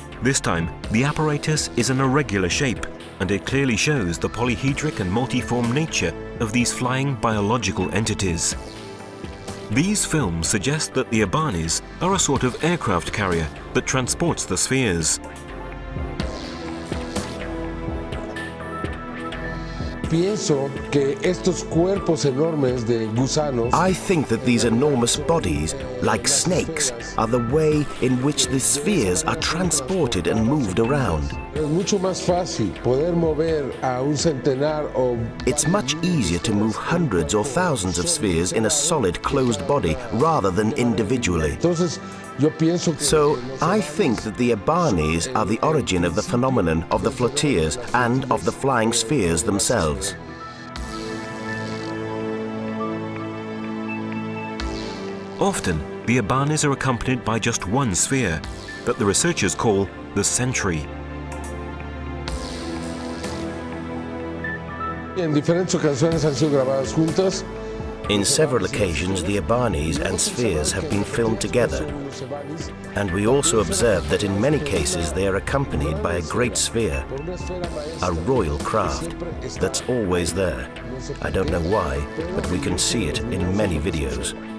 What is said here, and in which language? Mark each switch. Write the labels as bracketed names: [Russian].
[English] This time, the apparatus is an irregular shape, and it clearly shows the polyhedric and multiform nature of these flying biological entities. These films suggest that the EBANIs are a sort of aircraft carrier that transports the spheres. [Spanish] Pienso que estos cuerpos enormes de gusanos. [English] I think that these enormous bodies, like snakes, are the way in which the spheres are transported and moved around. [Spanish] Es mucho más fácil poder mover a un centenar o... [English] It's much easier to move hundreds or thousands of spheres in a solid, closed body rather than individually. [Spanish] Entonces, yo pienso que... [English] So, I think that the EBANIs are the origin of the phenomenon of the flotillas and of the flying spheres themselves. Often, the Abanis are accompanied by just one sphere that the researchers call the century. [Spanish] En diferentes ocasiones han sido grabadas juntas. [English] In several occasions, the Abanis and spheres have been filmed together, and we also observe that in many cases they are accompanied by a great sphere, a royal craft that's always there. I don't know why, but we can see it in many videos.